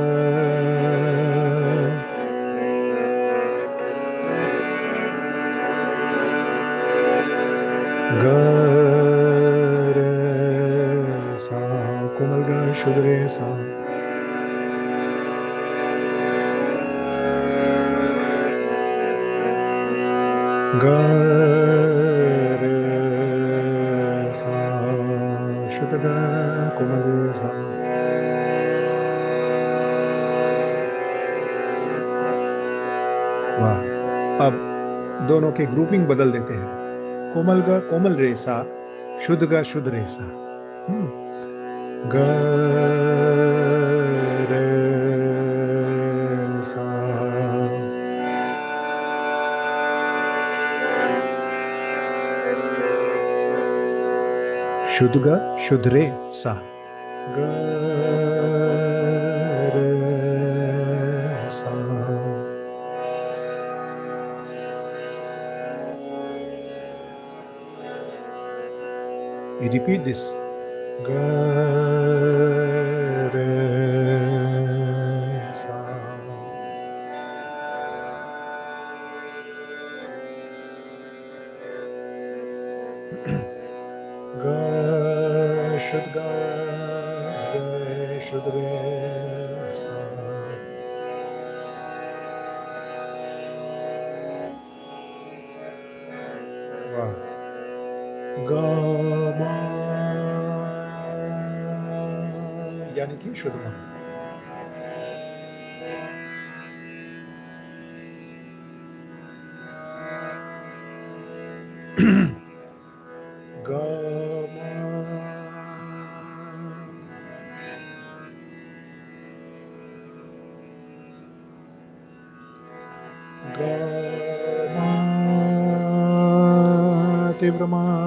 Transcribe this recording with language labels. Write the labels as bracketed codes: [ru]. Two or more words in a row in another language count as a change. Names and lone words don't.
[hi] ग रे सा कोमल ग शुद्ध रे सा। ग रे सा शुद्ध ग कोमल रे सा। वाह। अब दोनों के ग्रुपिंग बदल देते हैं, कोमल ग कोमल रे सा, शुद्ध ग शुद्ध रे सा। ग रे सा, शुद्ध ग शुद्ध रे सा। ग रे सा। [en] We repeat this. [hi] ग रे सा. ग शुद्ध ग रे शुद्ध रे सा. [en] Wow. [hi] ग म यानी कि शुद्ध मा। गा मा गा मा तीव्र मा।